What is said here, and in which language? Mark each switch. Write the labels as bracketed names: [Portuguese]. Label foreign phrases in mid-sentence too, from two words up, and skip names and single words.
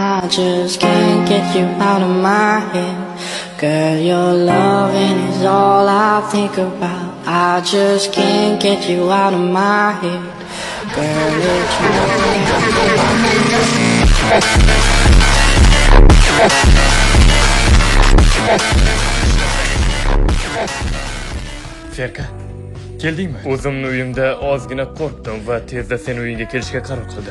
[English] I just can't get you out of my head. Girl, your loving is all I think about. I just can't get you out of my head. Girl, it's [Uzbek] Ferka, keldingmi? O'zimni uyimda ozgina qo'rqdim va tezda sen uyingga kelishga qaror qildim.